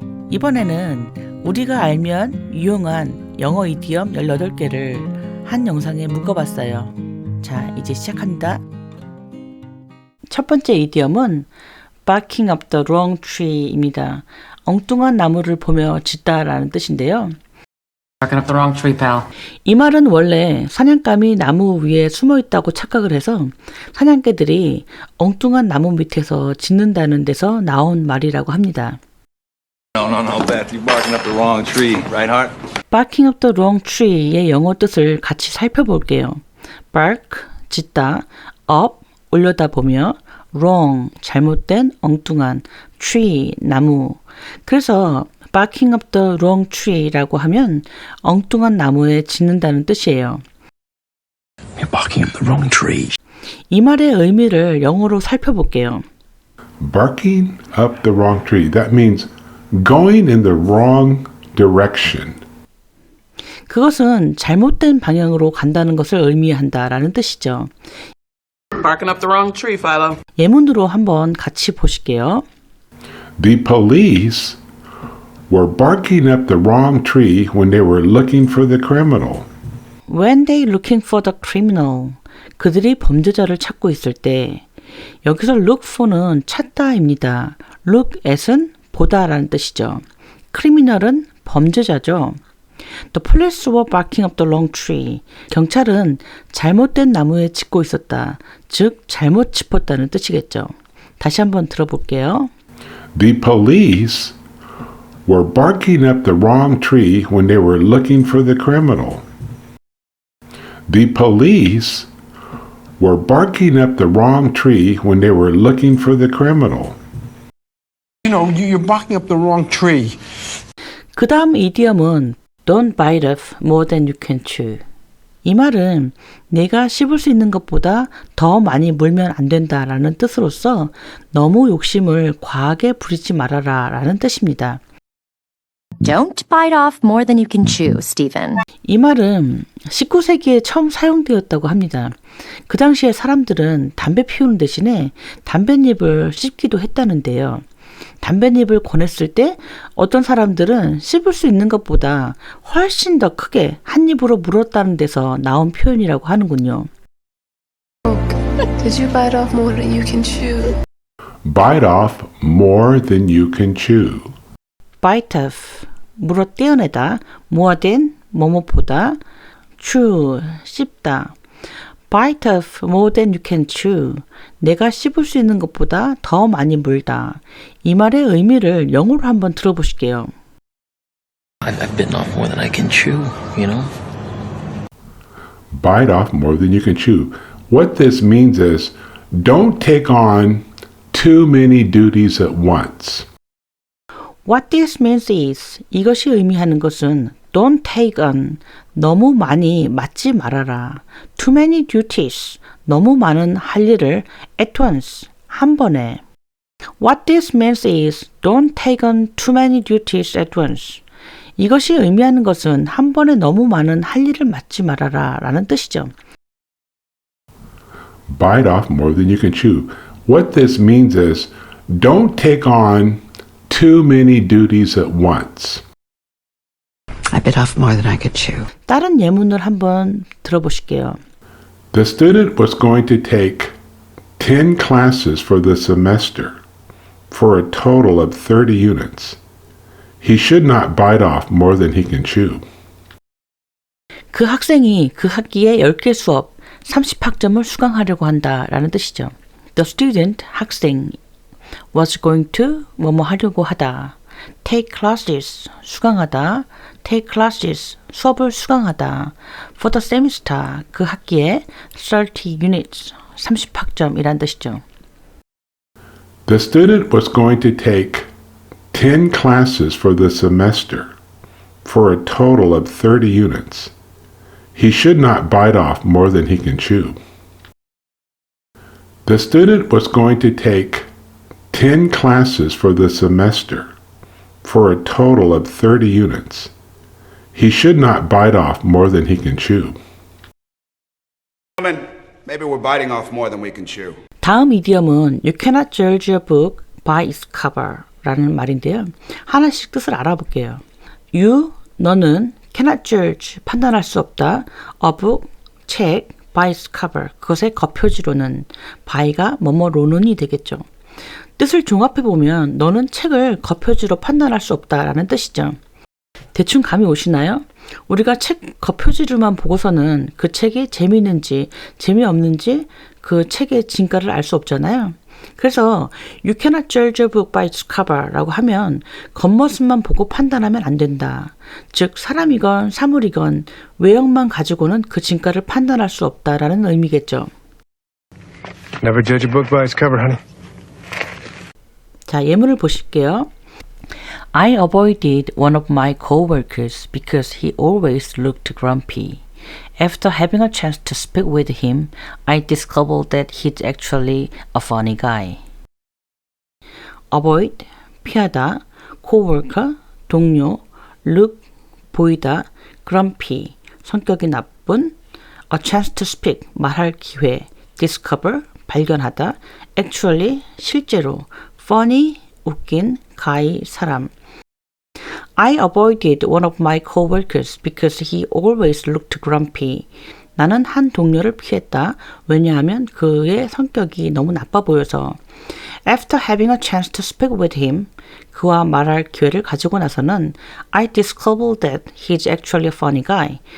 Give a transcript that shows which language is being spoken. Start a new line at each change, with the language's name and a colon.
Korean: 이번에는 우리가 알면 유용한 영어 이디엄 18개를 한 영상에 묶어봤어요. 자, 이제 시작합니다. 첫 번째 이디엄은
English: barking up the wrong tree
Korean: 입니다. 엉뚱한 나무를 보며 짖다라는 뜻인데요.
English: Barking up the wrong tree, pal.
Korean: 이 말은 원래 사냥감이 나무 위에 숨어 있다고 착각을 해서 사냥개들이 엉뚱한 나무 밑에서 짖는다는 데서 나온 말이라고 합니다.
English: No, Beth, you're barking up the wrong tree, right, Hart? barking up the wrong tree
Korean: 의 영어 뜻을 같이 살펴볼게요. bark, 짖다, up, 올려다보며, wrong, 잘못된, 엉뚱한, tree, 나무. 그래서
English: barking up the wrong tree
Korean: 라고 하면 엉뚱한 나무에 짖는다는 뜻이에요.
English: You're barking up the wrong tree.
Korean: 이 말의 의미를 영어로 살펴볼게요.
English: Barking up the wrong tree. That means going in the wrong direction.
Korean: 그것은 잘못된 방향으로 간다는 것을 의미한다라는 뜻이죠.
English: Barking up the wrong tree, Philo.
Korean: 예문으로 한번 같이 보실게요.
English: The police were barking up the wrong tree when they were looking for the criminal. When they looking for the criminal.
Korean: 그들이 범죄자를 찾고 있을 때 여기서 look for는 찾다입니다. look at은 보다라는 뜻이죠. criminal은 범죄자죠.
English: The police were barking up the wrong tree.
Korean: 경찰은 잘못된 나무에 짚고 있었다. 즉 잘못 짚었다는 뜻이겠죠. 다시 한번 들어볼게요.
English: The police were barking up the wrong tree when they were looking for the criminal. The police were barking up the wrong tree when they were looking for the criminal. You know, you're barking up the wrong tree.
Korean: 그 다음 이디엄은
English: Don't bite off more than you can chew.
Korean: 이 말은 내가 씹을 수 있는 것보다 더 많이 물면 안 된다라는 뜻으로서 너무 욕심을 과하게 부리지 말아라 라는 뜻입니다.
English: Don't bite off more than you can chew, Stephen.
Korean: 이 말은 19세기에 처음 사용되었다고 합니다. 그 당시에 사람들은 담배 피우는 대신에 담뱃잎을 씹기도 했다는데요. 담뱃잎을 권했을 때 어떤 사람들은 씹을 수 있는 것보다 훨씬 더 크게 한 입으로 물었다는 데서 나온 표현이라고 하는군요.
English: Did you bite off more than you can chew? Bite off more than you can chew.
Korean: bite off, 물어 떼어내다, more than, 뭐뭐보다, chew, 씹다.
English: bite off more than you can chew.
Korean: 내가 씹을 수 있는 것보다 더 많이 물다.
English: 이 말의 의미를 영어로 한번 들어보실게요. I've bitten off more than I can chew, you know? Bite off more than you can chew. What this means is don't take on too many duties at once. What this means is
Korean: 이것이 의미하는 것은
English: don't take on
Korean: 너무 많이 맡지 말아라.
English: Too many duties
Korean: 너무 많은 할 일을
English: at once
Korean: 한 번에.
English: What this means is don't take on too many duties at once.
Korean: 이것이 의미하는 것은 한 번에 너무 많은 할 일을 맡지 말아라 라는 뜻이죠.
English: Bite off more than you can chew. What this means is don't take on too many duties at once. I bit off more than I could chew.
Korean: 다른 예문을 한번 들어보실게요.
English: The student was going to take 10 classes for the semester for a total of 30 units. He should not bite off more than he can chew.
Korean: 그 학생이 그 학기에 10개 수업 30학점을 수강하려고 한다라는 뜻이죠. The student, 학생,
English: was going to,
Korean: 뭐뭐 하려고 하다. take classes, 수강하다. take classes, 수업을 수강하다. for the semester, 그 학기에 30 units, 30학점이란 뜻이죠.
English: The student was going to take 10 classes for the semester for a total of 30 units. He should not bite off more than he can chew. The student was going to take 10 classes for the semester for a total of 30 units. He should not bite off more than he can chew. Maybe we're biting off more than we can chew.
Korean: 다음 이디엄은
English: You cannot judge a book by its cover
Korean: 라는 말인데요. 하나씩 뜻을 알아볼게요. You, 너는 cannot judge, 판단할 수 없다. A book, 책, by its cover, 그것의 겉표지로는 by가 뭐뭐로는이 되겠죠. 뜻을 종합해보면 너는 책을 겉표지로 판단할 수 없다라는 뜻이죠. 대충 감이 오시나요? 우리가 책 겉표지로만 보고서는 그 책이 재미있는지 재미없는지 그 책의 진가를 알 수 없잖아요. 그래서
English: You cannot judge a book by its cover
Korean: 라고 하면 겉모습만 보고 판단하면 안 된다. 즉 사람이건 사물이건 외형만 가지고는 그 진가를 판단할 수 없다라는 의미겠죠.
English: Never judge a book by its cover, honey.
Korean: 자, 예문을 보실게요.
English: I avoided one of my coworkers because he always looked grumpy. After having a chance to speak with him, I discovered that he's actually a funny guy.
Korean: Avoid, 피하다, coworker, 동료, look, 보이다, grumpy, 성격이 나쁜, a chance to speak, 말할 기회, discover, 발견하다, actually, 실제로, funny, 웃긴, guy, 사람.
English: I avoided one of my coworkers because he always looked grumpy.
Korean: 나는 한 동료를 피했다. 왜냐하면 그의 성격이 너무 나빠 보여서.
English: After having a chance to speak with him,
Korean: 그와 말할 기회를 가지고 나서는
English: I discovered that he's actually a funny guy.